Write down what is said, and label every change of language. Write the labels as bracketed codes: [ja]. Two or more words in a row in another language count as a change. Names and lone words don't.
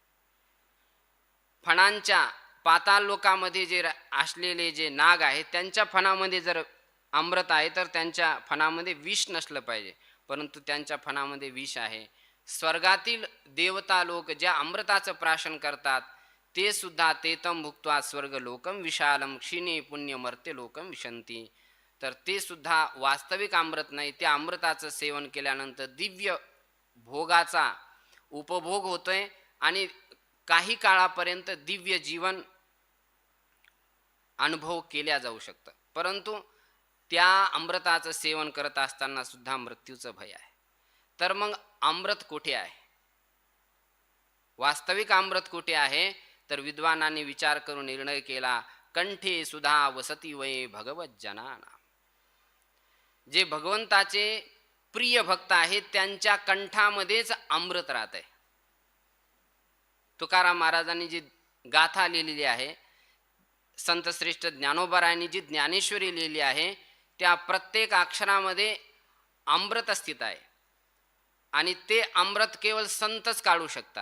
[mr] फणांच्या पाताल लोकामध्ये जे असलेले जे नाग आहेत त्यांच्या फणामध्ये जर अमृत आहे तर त्यांच्या फणामध्ये विष नसलं पाहिजे, परंतु त्यांच्या फणामध्ये विष आहे. स्वर्गातील देवता लोक ज्या अमृताचं प्राशन करतात ते सुद्धा [sa] तेतम भुक्त्वा स्वर्ग लोकम विशालम क्षीणे पुण्य मर्त्य लोकम विशंती. [mr] तर ते सुद्धा वास्तविक अमृत नाही. त्या अमृताचं सेवन केल्यानंतर दिव्य भोगाचा उपभोग होतोय आणि काही काळापर्यंत दिव्य जीवन अनुभव केल्या जाऊ शकतं, परंतु त्या अमृताचं सेवन करत असताना सुद्धा मृत्यूचं भय आहे. तर मग अमृत कुठे आहे? वास्तविक अमृत कुठे आहे? तर विद्वानांनी विचार करून निर्णय केला, [sa] कंठे सुधा वसती वये भगवत जनाना. [mr] जे भगवंताचे प्रिय भक्त आहेत त्यांच्या कंठामध्येच अमृत राहत आहे. तुकाराम महाराजांनी जी गाथा लिहिलेली आहे, संत श्रेष्ठ ज्ञानोबारायांनी जी ज्ञानेश्वरी लिहिली आहे, त्या प्रत्येक अक्षरामध्ये अमृत स्थित आहे आणि ते अमृत केवळ संतच काढू शकतात.